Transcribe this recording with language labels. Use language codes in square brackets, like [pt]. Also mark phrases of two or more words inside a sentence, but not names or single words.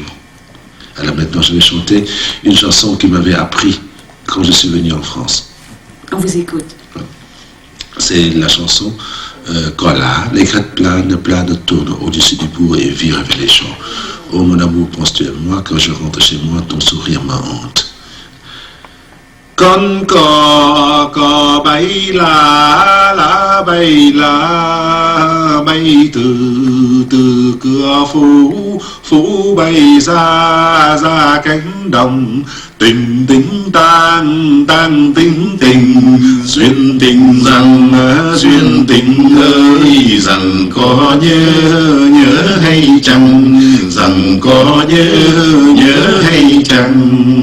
[fr] Alors maintenant, je vais chanter une chanson qui m'avait appris quand je suis venu en France. On vous écoute. C'est la chanson Voilà, les crêtes planes tournent au-dessus du bourg et virent vers les champs. Oh mon amour, penses-tu à moi? Quand je rentre chez moi, ton sourire me hante. [vi] Con cò bay lá bay từ cửa phố bay ra cánh đồng. Tình tang tình duyên tình ơi, rằng có nhớ hay chăng, rằng có nhớ hay chăng.